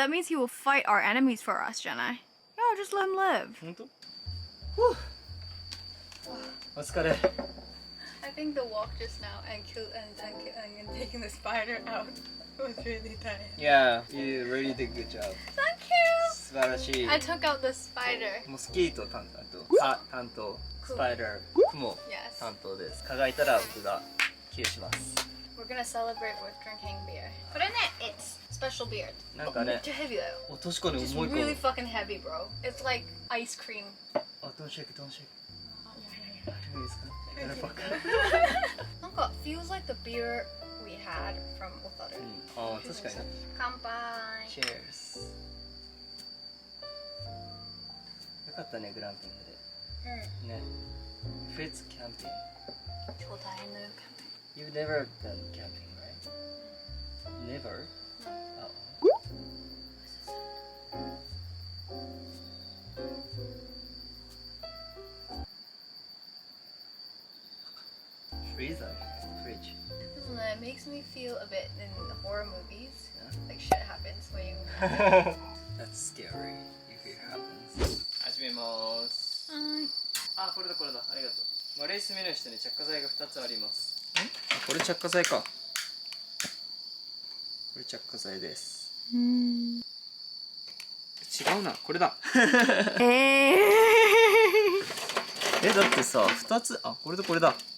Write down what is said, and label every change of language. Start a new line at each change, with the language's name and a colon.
English: That means he will fight our enemies for us, Jenna. Yeah, just let him live.
Japanese: 本当？Whew. お疲れ。
English: I think the walk just now and taking the spider out was really tired. Yeah, you really did good job. Thank you.
Japanese: 素晴らしい。
English: I took out the spider.
Japanese: モスキート担当、スパイダー、クモ
English: Yes.
Japanese: 担当です。蚊がいたら僕がキルします。
English: We're gonna celebrate with drinking beer. But in it, it's special beer.
Japanese: なんかね、
English: Too heavy though.
Japanese: お確かに
English: Just
Japanese: 重いかも。
English: really fucking heavy, bro. It's like ice cream. あ、don't shake, don't shake.
Japanese: 大丈夫ですか？
English: なんか feels like the beer we had from Otharu.
Japanese: あ、確かに。乾杯。
English: Cheers。
Japanese: よかったね、グランピングで。
English: ね。Fritz camping.
Japanese: 超大変だよ、キャンピング。
English: You've never done camping, right? Never? Oh. Freezer, fridge. It makes me feel a bit in the horror movies. Yeah. Like shit happens when you. That's scary if it happens.
Japanese: 始めます。あ、これだこれだ。ありがとう。マレースメの下に着火剤が2つあります。これ着火剤か。これ着火剤です。違うな、これだ。え、だってさ、2つ、あ、これとこれだ。